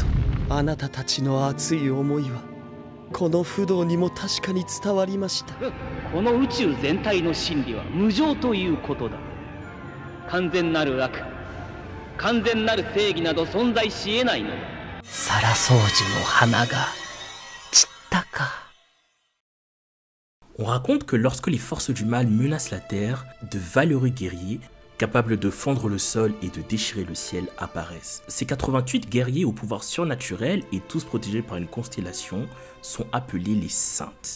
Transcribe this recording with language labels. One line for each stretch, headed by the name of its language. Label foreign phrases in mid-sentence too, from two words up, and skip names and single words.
Japanese: あなたたちの熱い思いはこの不動にも確かに伝わりました。この宇宙全体の真理は無常ということだ。完全なる悪、完全なる正義など存在し得ないのだ。サラソウジュの花が散ったか。
French: On raconte que lorsque les forces du mal menacent la Terre, de valeureux guerriers, capables de fendre le sol et de déchirer le ciel, apparaissent. Ces 88 guerriers au pouvoir surnaturel et tous protégés par une constellation sont appelés les saintes.